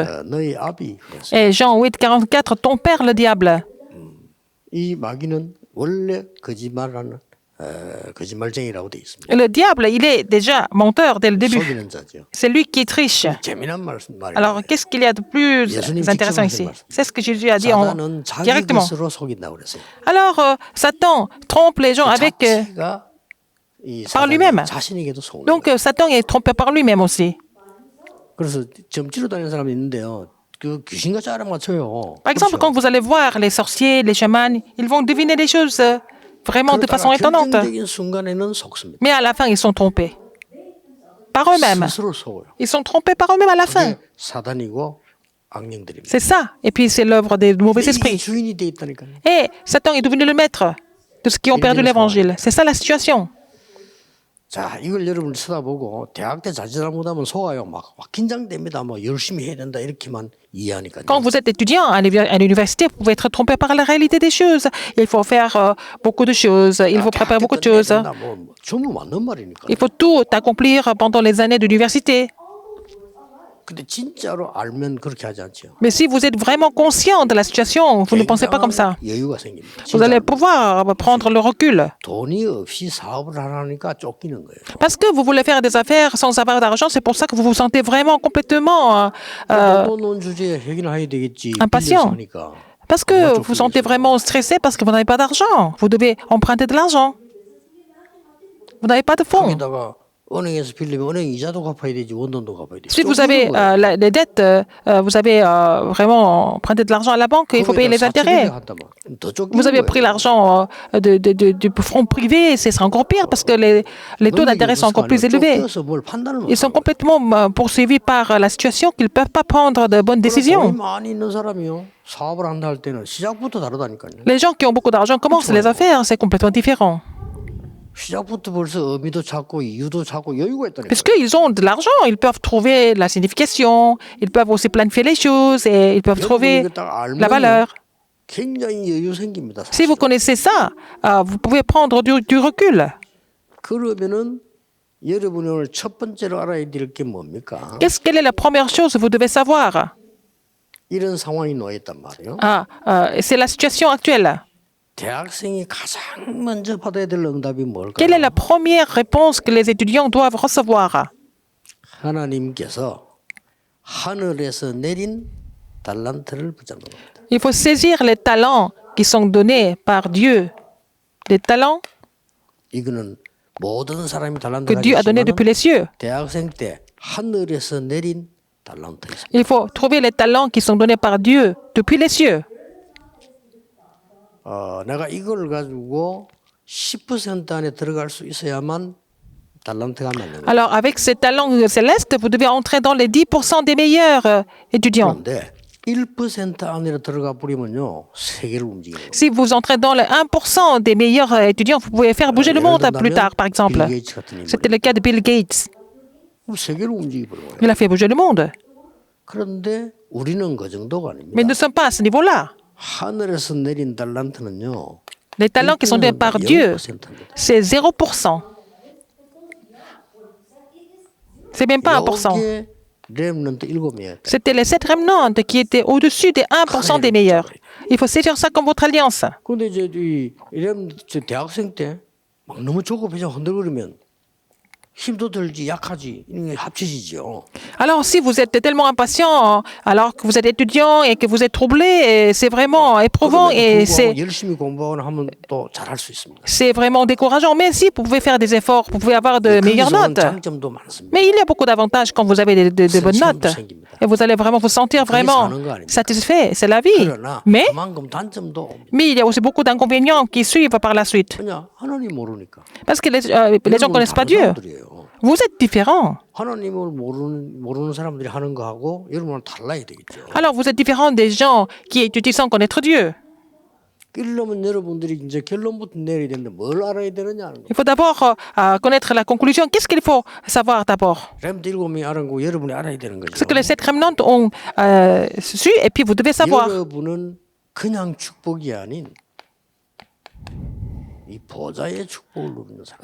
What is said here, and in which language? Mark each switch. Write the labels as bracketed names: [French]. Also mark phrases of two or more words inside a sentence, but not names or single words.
[Korean] 너희 아비 그랬습니다. [French] Et Jean 8, 44, ton père le diable. [Korean] 이 마귀는 원래 거짓말하는 거짓말쟁이라고 돼 있습니다. [French] Et le diable, il est déjà menteur dès le début. [Korean] 속이는 자죠. [French] C'est lui qui triche. [Korean] 재미난 말이에요. [French] Alors, qu'est-ce qu'il y a de plus intéressant ici? C'est ce que Jésus a dit [Korean] 사단은 자기 [French] directement. [Korean] 것으로 속인다고 그랬어요. [French] Alors, Satan trompe les gens avec, [Korean] 자체가 이 [French] par lui-même. [Korean] 자신에게도 속는 [French] Donc, Satan est trompé par lui-même aussi. [Korean] 그래서 점치러 다니는 사람이 있는데요. 그 귀신같이 알아맞혀요. [French] Par exemple, quand vous allez voir les sorciers, les chamans, ils vont deviner les choses vraiment de façon étonnante. [Korean] 결정적인 순간에는 속습니다. [French] Mais à la fin, ils sont trompés. Par eux-mêmes. [Korean] 스스로 속어요. [French] Ils sont trompés par eux-mêmes à la fin. [Korean] 그게 사단이고 악령들입니다. [French] C'est ça. Et puis, c'est l'œuvre des mauvais [Korean] 이게 [French] esprits. [Korean] 주인이 돼 있다니까요. [French] Et Satan est devenu le maître de ceux qui ont perdu l'évangile. C'est ça la situation. [Korean] 자, 이걸 여러분이 쳐다보고 대학 때 자칫 못하면 속아요. 막 긴장됩니다. 뭐 열심히 해야 된다 이렇게만 이해하니까요. [French] Quand vous êtes étudiant à l'université, vous pouvez être trompé par la réalité des choses. Il faut faire beaucoup de choses. Il faut préparer beaucoup de choses. [Korean] 뭐 전부 맞는 말이니까. [French] Il faut tout accomplir pendant les années d'université. [Korean] 근데 진짜로 알면 그렇게 하지 않죠. [French] Mais si vous êtes vraiment conscient de la situation, vous ne pensez pas comme ça. [Korean] 여유가 생깁니다. [French] Vous allez pouvoir prendre le recul. [Korean] 돈이 없이 사업을 하라니까 쫓기는 거예요. [French] Parce que vous voulez faire des affaires sans avoir d'argent, c'est pour ça que vous vous sentez vraiment complètement [Korean] 돈 주제에 해결해야 되겠지. [French] impatient. [Korean] 빌려서 하니까. [French] Parce que vous vous sentez vraiment stressé parce que vous n'avez pas d'argent. Vous devez emprunter de l'argent. Vous n'avez pas de fonds. [Korean] 거기다가 은행에서 빌리면 은행 이자도 갚아야 되지 원돈도 갚아야 되지. [French] Si vous avez les dettes, vous avez vraiment emprunté de l'argent à la banque, il faut payer les intérêts. Vous avez pris l'argent du fonds privé, c'est encore pire parce que les taux d'intérêt sont encore plus élevés. Ils sont complètement poursuivis par la situation qu'ils ne peuvent pas prendre de bonnes décisions. [Korean] 많이 있는 사람이요. 사업을 한다 할 때는 시작부터 다르다니까요. [French] Les gens qui ont beaucoup d'argent commencent les affaires, c'est complètement différent. [Korean] 시작부터 벌써 의미도 찾고 이유도 찾고 여유가 있다니까. [French] Puisqu'ils ont de l'argent, ils peuvent trouver la signification, ils peuvent aussi planifier les choses et ils peuvent trouver la valeur. [Korean] 굉장히 여유 생깁니다. [French] Si vous connaissez ça, vous pouvez prendre du recul. [Korean] 그러면은 여러분이 오늘 첫 번째로 알아야 될 게 뭡니까? [French] Quelle est la première chose que vous devez savoir? [Korean] 이런 상황이 놓였단 말이에요. [French] C'est la situation actuelle. [Korean] 대학생이 가장 먼저 받아야 될 응답이 뭘까요? [French] Quelle est la première réponse que les étudiants doivent recevoir? [Korean] 하나님께서 하늘에서 내린 달란트를 붙잡는 겁니다. [French] Il faut saisir les talents qui sont donnés par Dieu. Les talents [Korean] 이거는 모든 사람이 [French] que [Korean] 달란트를 [French] Dieu a donnés depuis les cieux. [Korean] 대학생 때 하늘에서 내린 달란트 있습니다. [French] Il faut trouver les talents qui sont donnés par Dieu depuis les cieux. [Korean] 내가 이걸 가지고 10% 안에 들어갈 수 있어야만 달란트가 맞는 거예요. [French] Alors, avec ces talents célestes, vous devez entrer dans les 10% des meilleurs étudiants. [Korean] 그런데 1% 안으로 들어가 버리면요 세계를 움직이는 거예요. [French] Si vous entrez dans les 1% des meilleurs étudiants, vous pouvez faire bouger le monde plus tard, par exemple. C'était le cas de Bill Gates. [Korean] 세계를 움직이버려요. [French] Il a fait bouger le monde. [Korean] 그런데 우리는 그 정도가 아닙니다. [French] Mais nous ne sommes pas à ce niveau-là. [Korean] 하늘에서 내린 달란트는요. [French] Les talents qui sont donnés par Dieu, c'est 0%. C'est même pas 1%. [Korean] 렘넌트 7명이었다. [French] C'était les 7 remnants qui étaient au-dessus des 1% des meilleurs. Il faut saisir ça comme votre alliance. [Korean] 근데 이제 이런 저 대학생 때 막 너무 조급해져 흔들거리면 힘도 들지 약하지 이런 게 합치지죠. [French] Alors, si vous êtes tellement impatient, alors que vous êtes étudiant et que vous êtes troublé, c'est vraiment éprouvant et [Korean] 열심히 공부하거나 하면 또 잘할 수 있습니다. [French] c'est vraiment décourageant. Mais si vous pouvez faire des efforts, vous pouvez avoir de meilleures [Korean] 거기서 [French] notes. [Korean] 장점도 많습니다. [French] Mais il y a beaucoup d'avantages quand vous avez de bonnes notes. Et vous allez vraiment vous sentir vraiment satisfait. C'est la vie. [Korean] 그러나 [French] Mais [Korean] 그만큼 단점도 옵니다. [French] il y a aussi beaucoup d'inconvénients qui suivent par la suite. [Korean] 그냥 하나님 모르니까. [French] Parce que les gens ne connaissent pas Dieu. Vous êtes différents. [Korean] 하나님을 모르는 사람들이 하는 거하고 여러분은 달라야 되겠죠. [French] Alors vous êtes différents des gens qui étudient sans connaître Dieu. [Korean] 그러려면 여러분들이 이제 결론부터 내려야 되는데 뭘 알아야 되느냐는 거. [French] Il faut d'abord connaître la conclusion. Qu'est-ce qu'il faut savoir d'abord? [Korean] 렘 7명이 알은 거 여러분이 알아야 되는 거죠. [French] Ce que les 7 remnants ont su et puis vous devez savoir. [Korean] 여러분은 그냥 축복이 아닌 이 보좌의 축복을 누리는 사람.